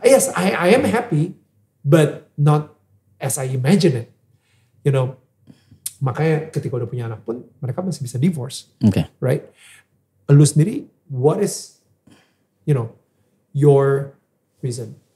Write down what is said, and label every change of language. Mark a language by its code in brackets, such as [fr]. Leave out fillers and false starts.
[en] Yes, I am happy, but not as I imagine it. [id] Makanya ketika udah punya anak pun, mereka masih bisa divorce. [en] Okay. Right? [id] Lu sendiri, [en] what is, your reason?